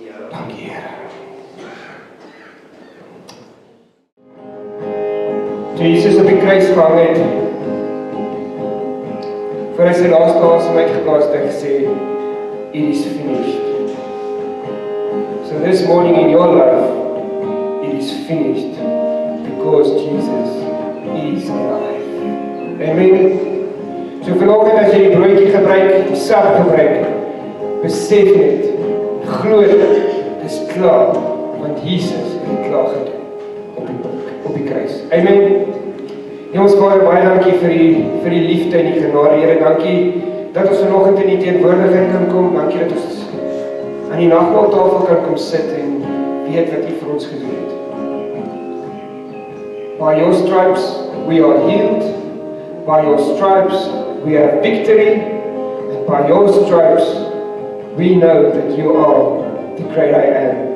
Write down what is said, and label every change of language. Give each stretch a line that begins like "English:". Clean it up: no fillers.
Afrikaans: Dankie, Here. Toe Jesus op die kruis gehang het, voor hy sy laaste asem uitgeblaas het, hy gesê,
English: it is finished. So this morning in your life, it is finished, because Jesus is alive.
Afrikaans: Amen. So vanoggend as jy die broodjie gebruik, die sap gebruik, besef net, glo dit, dis klaar, want Jesus het klaar gedoen op die kruis. Amen. Ons Vader, baie dankie vir die liefde en die genade. Here, dankie dat ons vanoggend in die teenwoordigheid kan kom. Dankie dat ons aan die nagmaaltafel kan kom sit en weet wat U vir ons gedoen het.
English: By your stripes we are healed. By your stripes we have victory. And by your stripes we know that you are the great I am.